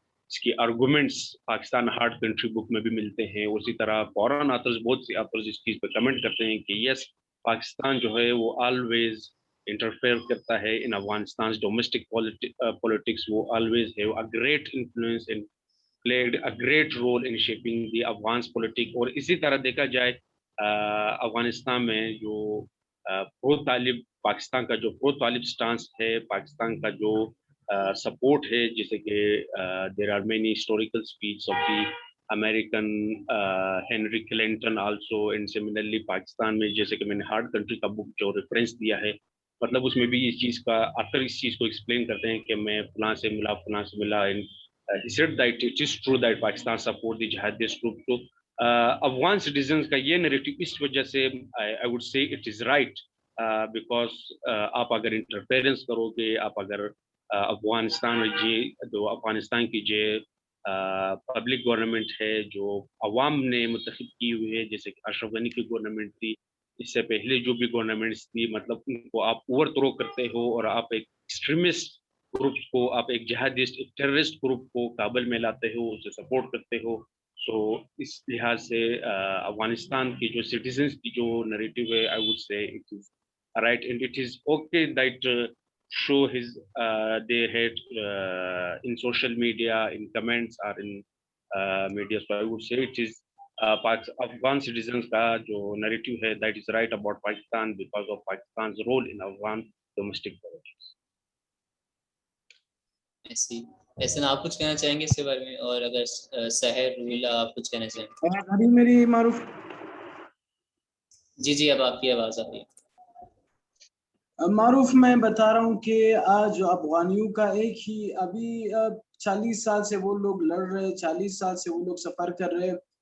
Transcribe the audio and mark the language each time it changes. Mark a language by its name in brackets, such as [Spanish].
[Urdu] اس کی arguments Pakistan hard country بک میں بھی ملتے ہیں. اسی طرح فورن آتھرز, بہت سی آتھرز اس چیز پہ کمنٹ کرتے ہیں کہ یس پاکستان جو ہے وہ آلویز انٹرفیئر کرتا ہے ان افغانستان ڈومیسٹک پولیٹکس. وہ آلویز ہے [English] a great influence and played a great role in shaping the Afghan's politics. [Urdu] اور اسی طرح دیکھا جائے افغانستان میں جو پرو طالب پاکستان کا جو پرو طالب سٹانس ہے, پاکستان کا جو سپورٹ ہے, جیسے کہ [English] there are many historical speeches of the American Henry Clinton also, and similarly [Urdu] Pakistan میں جیسے کہ میں نے ہارڈ کنٹری کا بک جو ریفرنس دیا ہے, مطلب اس میں بھی اس چیز کا آخر اس چیز کو ایکسپلین کرتے ہیں کہ میں فلاں سے ملا فلاں سے ملا, [English] and he said that it is true that Pakistan support the jihadist group. [Urdu] تو افغان سٹیزنس کا یہ نیریٹو اس وجہ سے [English] I would say it is right because [Urdu] آپ اگر انٹرفیئرنس کرو گے, آپ اگر افغانستان جو افغانستان کی جو پبلک گورنمنٹ ہے جو عوام نے منتخب کی ہوئی ہے, جیسے کہ اشرف غنی کی گورنمنٹ تھی, اس سے پہلے جو بھی گورنمنٹس تھی, مطلب ان کو آپ اوور تھرو کرتے ہو اور آپ ایک ایکسٹریمسٹ گروپس کو, آپ ایک جہادسٹ ایک ٹیررسٹ گروپ کو کابل میں لاتے ہو, اسے سپورٹ کرتے ہو. سو اس لحاظ سے افغانستان کی جو سٹیزنس کی جو نریٹو ہے [English] I would say it is right, and it is okay that show his their hate in social media, in comments or in media. So I would say it is Afghan citizens [Urdu] کا جو [English] narrative [Urdu] ہے [English] that is right about Pakistan because of Pakistan's role in Afghan domestic politics. [Urdu] ایسے آپ کچھ کہنا چاہیں گے اس کے بارے میں, اور اگر سحر روح اللہ آپ کچھ کہنا چاہیں گے؟ ابھی میری معروف جی اب آپ کی آواز آ رہی ہے. معروف میں بتا رہا ہوں کہ آج افغانیوں کا ایک ہی ابھی 40 سال سے وہ لوگ لڑ رہے, 40 سال سے وہ لوگ سفر کر رہے.